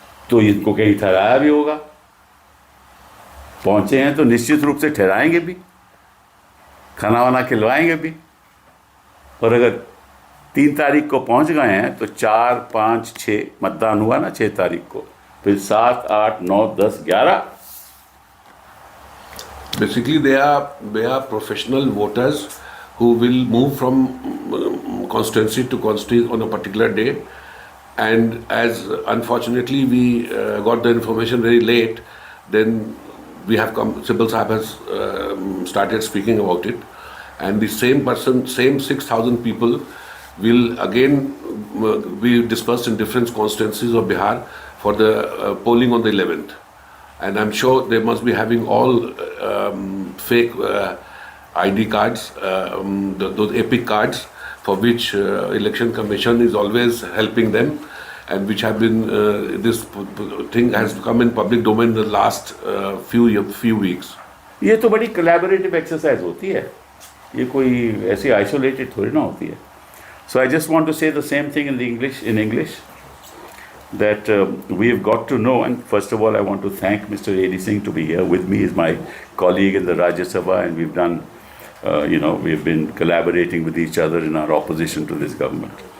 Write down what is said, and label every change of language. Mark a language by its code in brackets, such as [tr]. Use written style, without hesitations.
[hi] तो इनको कहीं ठहराया भी होगा, पहुंचे हैं तो निश्चित रूप से ठहराएंगे भी, खाना वाना खिलवाएंगे भी। और अगर 3 तारीख को पहुंच गए हैं तो 4, 5, 6 मतदान हुआ ना 6 तारीख को, फिर 7, 8, 9, 10, 11। [en] Basically, they are professional voters who will move from constituency to constituency on a particular day. And as unfortunately we got the information very late, then we have come. Sibbal Sahab has started speaking about it, and the same person, same 6,000 people, will again be dispersed in different constituencies of Bihar for the polling on the 11th. And I'm sure they must be having all fake ID cards, those epic cards for which election commission is always helping them, and which have been this thing has come in public domain in the last few weeks. [hi] ये तो बड़ी collaborative exercise होती है, ये कोई ऐसी isolated थोड़ी ना होती है. [en] So I just want to say the same thing in English. That we've got to know, and first of all I want to thank Mr. A.D. Singh to be here with me. He's my colleague in the Rajya Sabha, and we've done, we've been collaborating with each other in our opposition to this government.